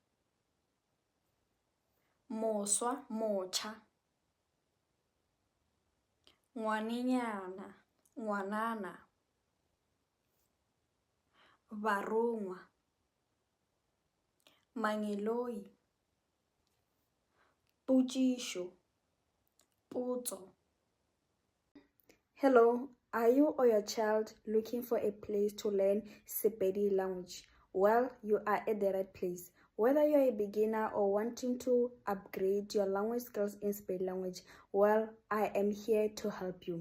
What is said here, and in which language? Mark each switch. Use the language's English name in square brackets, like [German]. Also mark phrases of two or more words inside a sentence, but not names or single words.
[Northern Sotho] moswa, motšha, ngwanenyana, ngwanana, barongwa, mangeloi, potšišo, potso. [English] Hello, are you or your child looking for a place to learn Sepedi language? Well, you are at the right place. Whether you're a beginner or wanting to upgrade your language skills in Sepedi language, well, I am here to help you.